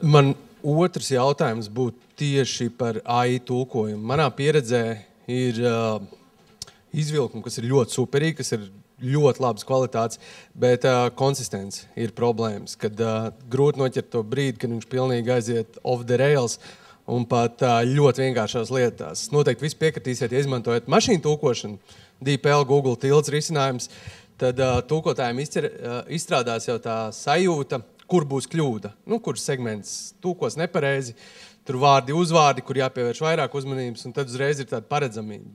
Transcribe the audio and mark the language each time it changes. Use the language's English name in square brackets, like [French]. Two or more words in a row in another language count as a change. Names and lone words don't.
[Latvian] Man otrs jautājums būtu tieši par AI tulkojumu. Manā pieredzē ir izvilkumi, kas ir ļoti superīgi, kas ir ļoti labas kvalitātes, bet konsistence ir problēmas, kad grūti noķert to brīdi, kad viņš pilnīgi aiziet [English] off the rails [Latvian] un pat ļoti vienkāršās lietās. Noteikti visi piekritīsiet, ja izmantojat mašīnu tulkošanu, DeepL, Google Tilts risinājums, tad tulkotājiem izstrādās jau tā sajūta, kur būs kļūda, kurš segments tulkos nepareizi, tur vārdi, uzvārdi, kur jāpievērš vairāk uzmanības, un tad uzreiz ir tāda paredzamība.